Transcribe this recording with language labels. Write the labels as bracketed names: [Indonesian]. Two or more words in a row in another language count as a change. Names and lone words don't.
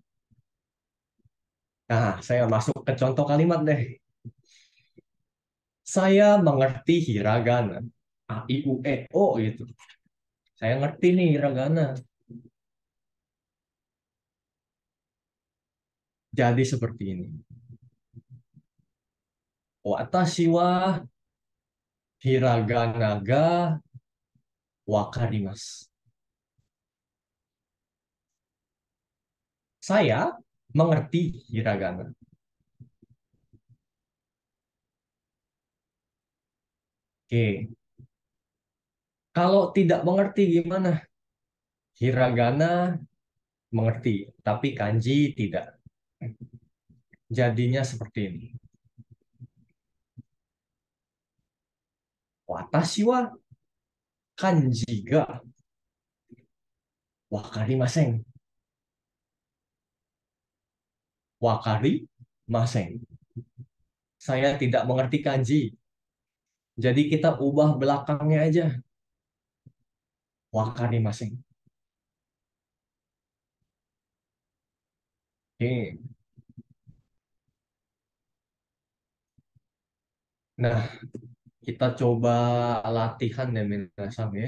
[Indonesian] Nah, saya masuk ke contoh kalimat deh. Saya mengerti hiragana. A, I, U, E, O gitu. Saya ngerti nih hiragana. Jadi seperti ini. [Japanese] 私 は ひらがな が わかります. [Indonesian] Saya mengerti hiragana. Oke. Kalau tidak mengerti gimana? Hiragana mengerti, tapi kanji tidak. Jadinya seperti ini. [Japanese] 私 は 漢字 が わかりません. Wakarimasen. [Indonesian] Saya tidak mengerti kanji. Jadi kita ubah belakangnya aja. Wakarimasen. Oke. Nah, kita coba latihan ya minasang ya.